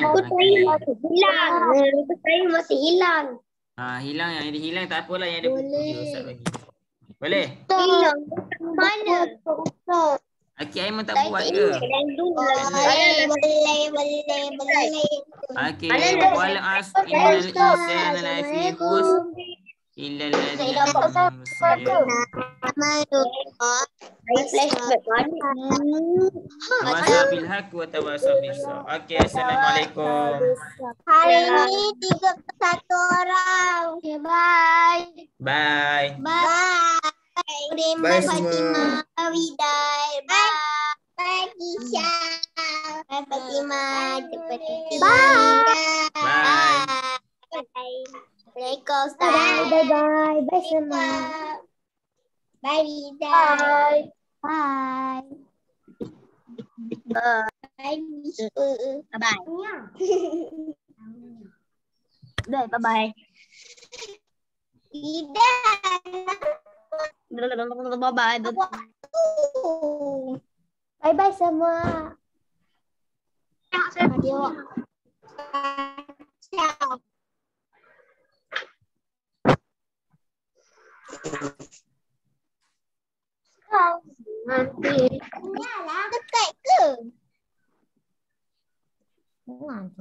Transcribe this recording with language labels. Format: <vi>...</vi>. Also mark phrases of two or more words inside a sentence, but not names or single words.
<ms>Hilang. Saya masih hilang. Hilang, yang ada hilang tak apalah, yang ada buku je Ustaz bagi. Boleh? Hilang. Mana? Okey, Aiman tak buat ke? Boleh. Okey,</ms> <ar>والعصر إن الإنسان لفي خسر إلا الذين آمنوا وتواصوا بالحق وتواصوا بالصبر.</ar> <ms>Okey, assalamualaikum. Hari ini 31 orang.</ms> <en>Okay, bye. Bye. Bye.</en> <ms>Bye semua.</ms> <en>Widai. Bye. Bye, Kisha. Bye, Fatima.</en> <ms>Cepat tinggal.</ms> <en>Bye.</en> <ms>Assalamualaikum, Ustaz.</ms> <en>Bye. Bye semua. Bye, Widai. Bye. Bye, Miss. Bye. Bye. Bye.</en> <ms>Bye semua. Adios. Ciao. Nanti. Dekat ke? Nanti.</ms>